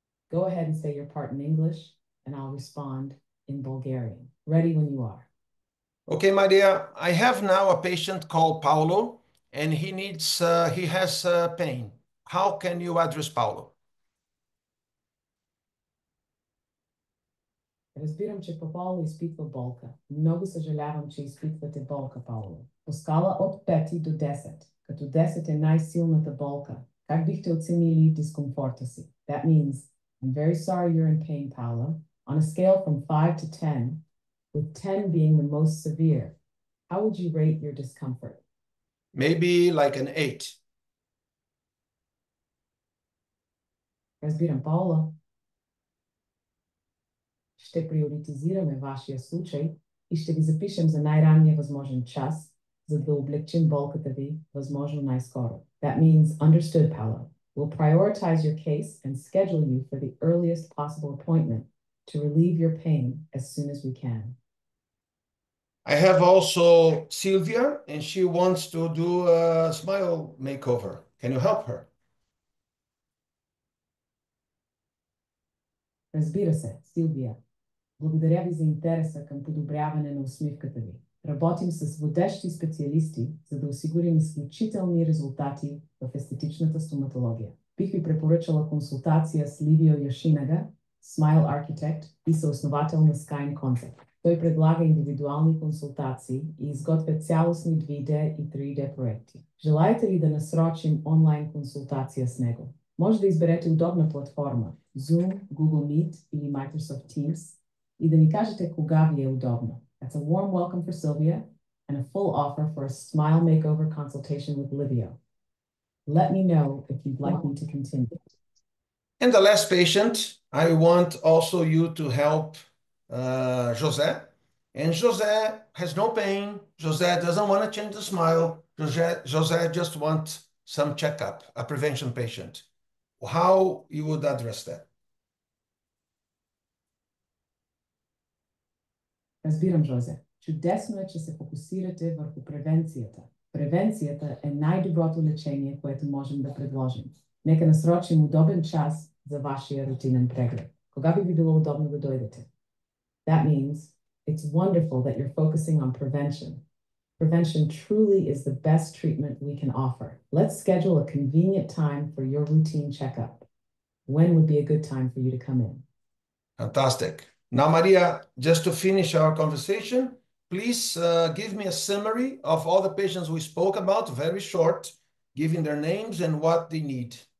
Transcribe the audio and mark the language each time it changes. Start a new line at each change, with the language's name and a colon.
English: Go ahead and say your part in English, and I'll respond in Bulgarian. Ready when you are. Okay, Maria, I have now a patient called Paulo, and he has pain. How can you address Paulo?
Bulgarian: Разбирам, че Паоло изпитва болка. Много съжалявам, че изпитвате болка, Паоло. По скала от 5 до 10, като 10 е най-силната болка, как бихте оценили дискомфорта си?
English: That means, I'm very sorry you're in pain, Paolo. On a scale from 5 to 10, with 10 being the most severe, how would you rate your discomfort? Maybe like an 8.
Bulgarian: Разбирам, Паоло. Ще приоритизираме вашия случай и ще ви запишем за най-ранния възможен час, за да облегчим болката ви възможно най-скоро.
English: That means, understood, Paolo. We'll prioritize your case and schedule you for the earliest possible appointment to relieve your pain as soon as we can. I have also Sylvia, and she wants to do a smile makeover. Can you help her?
Bulgarian: Разбира се, Силвия. Благодаря ви за интереса към подобряване на усмивката ви. Работим с водещи специалисти, за да осигурим изключителни резултати в естетичната стоматология. Бих ви препоръчала консултация с Ливио Йошинага, Smile Architect и съосновател на Skine Concept. Той предлага индивидуални консултации и изготвя цялостни 2D и 3D проекти. Желаете ли да насрочим онлайн консултация с него? Може да изберете удобна платформа – Zoom, Google Meet или Microsoft Teams и да ни кажете кога ви е удобно.
English: That's a warm welcome for Sylvia and a full offer for a smile makeover consultation with Livio. Let me know if you'd like me to continue. And the last patient, I want also you to help José. And José has no pain. José doesn't want to change the smile. José just wants some checkup, a prevention patient. How you would address that?
Bulgarian: Разбирам, Жозе. Чудесно е, че се фокусирате върху превенцията. Превенцията е най-доброто лечение, което можем да предложим. Нека насрочим удобен час за вашия рутинен преглед. Кога би ви било удобно да дойдете?
English: That means it's wonderful that you're focusing on prevention. Prevention truly is the best treatment we can offer. Let's schedule a convenient time for your routine checkup. When would be a good time for you to come in? Fantastic. Now, Maria, just to finish our conversation, please give me a summary of all the patients we spoke about, very short, giving their names and what they need.